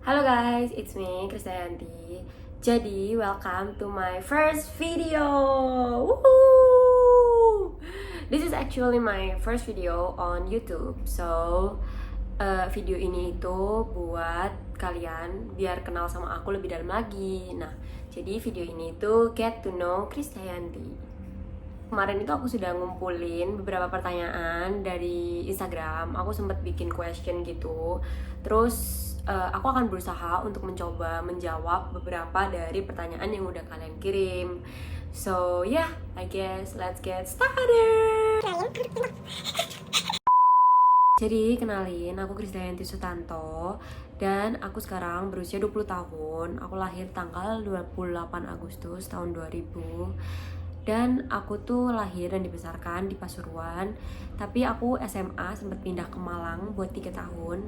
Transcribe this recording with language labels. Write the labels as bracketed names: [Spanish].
[English] guys, it's me, Krisdayanti. [Indonesian] Jadi, [English] welcome to my first video. Woohoo! This is actually my first video on YouTube. [Indonesian] So, video ini itu buat kalian biar kenal sama aku lebih dalam lagi. Nah, jadi video ini itu get to know Krisdayanti. Kemarin itu aku sudah ngumpulin beberapa pertanyaan dari Instagram. Aku sempat bikin question gitu. Terus aku akan berusaha untuk mencoba menjawab beberapa dari pertanyaan yang udah kalian kirim. [English] So yeah, I guess let's get started. [Indonesian] Jadi kenalin, aku Krisdayanti Sutanto dan aku sekarang berusia 20 tahun. Aku lahir tanggal 28 Agustus tahun 2000. Dan aku tuh lahir dan dibesarkan di Pasuruan. Tapi aku SMA sempat pindah ke Malang buat 3 tahun.